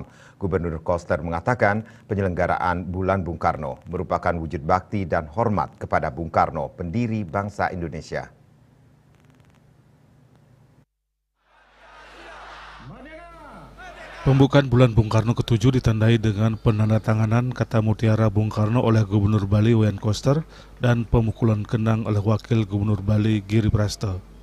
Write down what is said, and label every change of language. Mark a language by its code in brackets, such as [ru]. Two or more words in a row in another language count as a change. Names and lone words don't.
[id] Gubernur Koster mengatakan penyelenggaraan Bulan Bung Karno merupakan wujud bakti dan hormat kepada Bung Karno, pendiri bangsa Indonesia. Pembukaan Bulan Bung Karno ke-7 ditandai dengan penandatanganan kata mutiara Bung Karno oleh Gubernur Bali Wayan Koster dan pemukulan kendang oleh Wakil Gubernur Bali Giri Prasto.